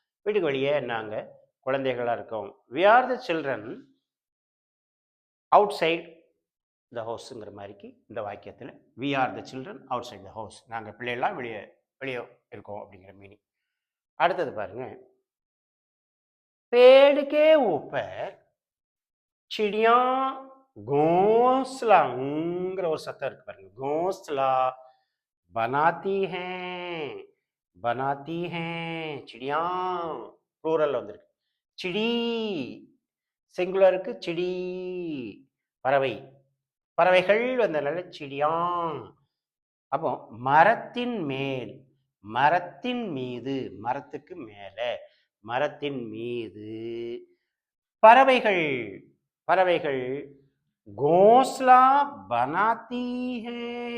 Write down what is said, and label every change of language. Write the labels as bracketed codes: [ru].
[ta] வீட்டுக்கு வெளியே நாங்கள் குழந்தைகளாக இருக்கோம். [en] we are the children outside the ஹவுஸுங்கிற [ta] மாதிரிக்கு இந்த வாக்கியத்தில் [en] we are the children outside the house [ta] நாங்கள் பிள்ளைகளாம் வெளியே வெளியே இருக்கோம் அப்படிங்கிற மீனிங். அடுத்தது பாருங்க. [hi] पेड़ के ऊपर चिड़िया घोंसलाங்கிற [ta] ஒரு சத்தம் இருக்கு பாருங்க. [hi] घोंसला बनाती हैं बनाती हैं चिड़िया [ta] ப்ளூரல் வந்திருக்கு. சிடி சிங்குலருக்கு சிடி பறவை, பறவைகள் வந்தனால சிடியா. அப்போ மரத்தின் மேல், மரத்தின் மீது, மரத்துக்கு மேல, மரத்தின் மீது பறவைகள் பறவைகள் [hi] கோஸ்லா பனாத்தி ஹே.